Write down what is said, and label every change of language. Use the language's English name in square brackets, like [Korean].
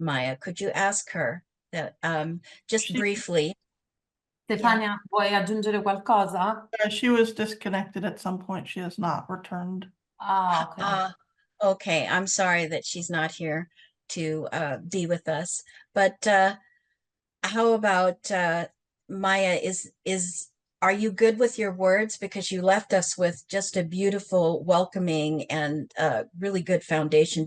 [English] Maya, could you ask her that just briefly? [Italian] Stefania, vuoi aggiungere qualcosa? [English] She was disconnected at some point. She has not returned. Ah, okay. Okay, I'm sorry that she's not here to be with us. But how about Maya? Are you good with your words? Because you left us with just a beautiful, welcoming, and really good foundation.